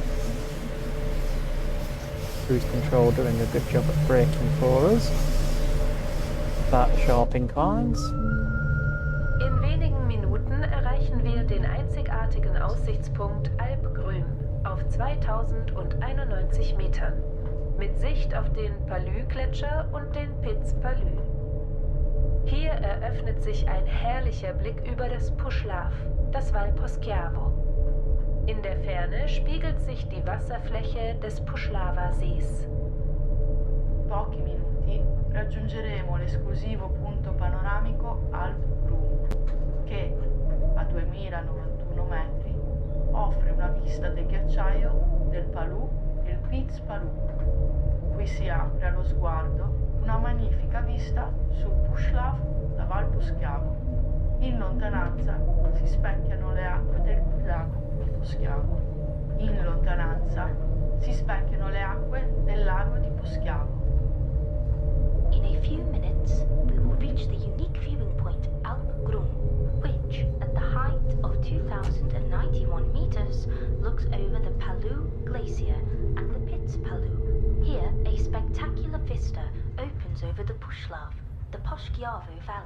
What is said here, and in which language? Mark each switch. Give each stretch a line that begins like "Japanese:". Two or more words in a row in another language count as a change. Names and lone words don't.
English: Cruise control doing a good job at braking for us. About the sharp inclines.
German: In wenigen Minuten erreichen wir den einzigartigen Aussichtspunkt Alpgrün auf 2091 Metern mit Sicht auf den Palü-Gletscher und den Piz Palü. Hier eröffnet sich ein herrlicher Blick über das Puszlav, das Val Poschiavo. In der Ferne spiegelt sich die Wasserfläche des Puszlava-Sees.
Italian: Pochi minuti raggiungeremo l'esclusivo punto panoramico Alp Grum, che a 2091 metri offre una vista del ghiacciaio del Palù e il Piz Palù. Qui si apre allo sguardo una magnifica vista sul Puszlav da Val Poschiavo. In lontananza si specchiano le acque del lago di Poschiavo. In lontananza si specchiano le acque del lago di Poschiavo.
English: In a few minutes, we will reach the unique viewing point Alp Grum, which, at the height of 2,091 meters, looks over the Palou Glacier and the Piz Palou. Here, a spectacular vista opens over the Puszlav, the Poschiavo Valley.